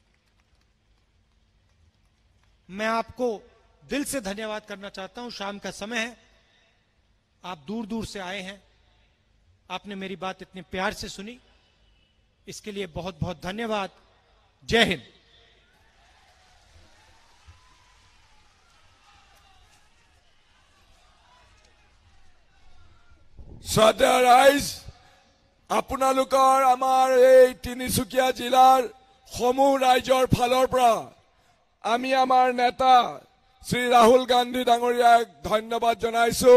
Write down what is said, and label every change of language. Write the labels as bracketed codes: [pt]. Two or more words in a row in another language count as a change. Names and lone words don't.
[hi] मैं आपको दिल से धन्यवाद करना चाहता हूं। शाम का समय है, आप दूर दूर से आए हैं, आपने मेरी बात इतने प्यार से सुनी, इसके लिए बहुत बहुत धन्यवाद। जय हिंद। [as] শ্ৰদ্ধেয় ৰাইজ, আপোনালোকৰ আমাৰ এই তিনিচুকীয়া জিলাৰ সমূহ ৰাইজৰ ফালৰ পৰা আমি আমাৰ নেতা শ্ৰী ৰাহুল গান্ধী ডাঙৰীয়াক ধন্যবাদ জনাইছো।